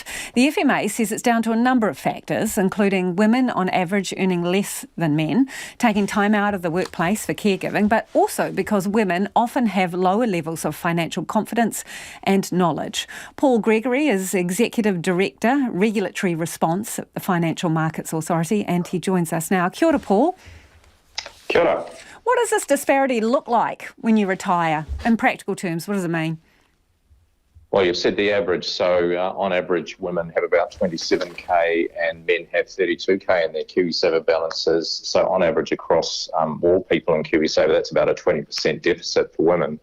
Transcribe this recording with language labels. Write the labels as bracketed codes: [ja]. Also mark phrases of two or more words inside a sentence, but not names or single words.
[en] The FMA says it's down to a number of factors, including women on average earning less than men, taking time out of the workplace for caregiving, but also because women often have lower levels of financial confidence and knowledge. Paul Gregory is Executive Director, Regulatory Response at the Financial Markets Authority, and he joins us now. [mi] Kia ora, Paul. Kia ora. [en] What does this disparity look like when you retire? In practical terms, what does it mean? Well, you've said the average. So on average, women have about 27k and men have 32k in their KiwiSaver balances. So on average across all people in KiwiSaver, that's about a 20% deficit for women.